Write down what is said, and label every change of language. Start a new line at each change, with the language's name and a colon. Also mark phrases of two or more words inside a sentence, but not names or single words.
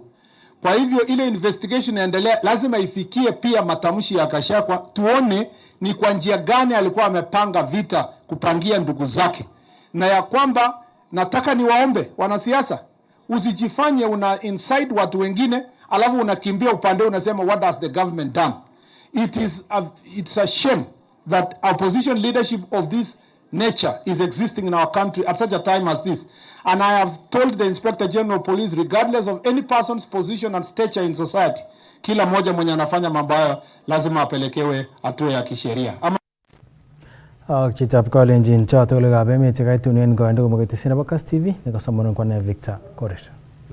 Swahili: Kwa hivyo ile investigation inaendelea, lazima ifikie pia matamshi ya Gachagua, tuone ni kwa njia gani alikuwa amepanga vita kupangia ndugu zake. Na ya kwamba nataka niwaombe wanasiasa, usijifanye una inside watu wengine alafu unakimbia upande unasema
English: what has the government done. It's a shame that opposition leadership of this nature is existing in our country at such a time as this. And I have told the Inspector General of Police, regardless of any person's position and stature in society,
Swahili: kila moja mwenye anafanya mambo hayo lazima apelekewe hatua ya kisheria.
Kipsigis: Chitab kalenjin choto ole gabe mi tikaitunen goendo ko magete sina Kass TV ne ko somonon ko ne Victor Korir.